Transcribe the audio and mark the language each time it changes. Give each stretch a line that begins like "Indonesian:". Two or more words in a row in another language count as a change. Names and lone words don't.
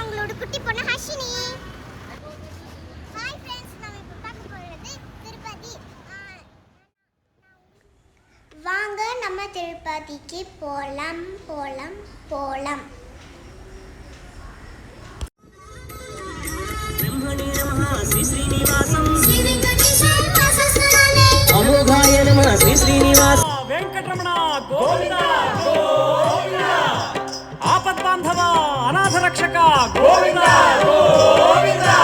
Tamil: உங்களோட குட்டி பொண்ணு ஹர்ஷினி.
English: Hi friends,
Tamil: நாம இப்ப பார்க்க போறது திருப்பதி. வாங்க நம்ம திருப்பதிக்கு போலாம்.
Sanskrit: श्री श्रीनिवासम श्री अमोघाय नमः श्री श्रीनिवास वेंकटरमण गोविंद गोविंद आपद्बांधव अनाथ रक्षक गोविंद गोविंद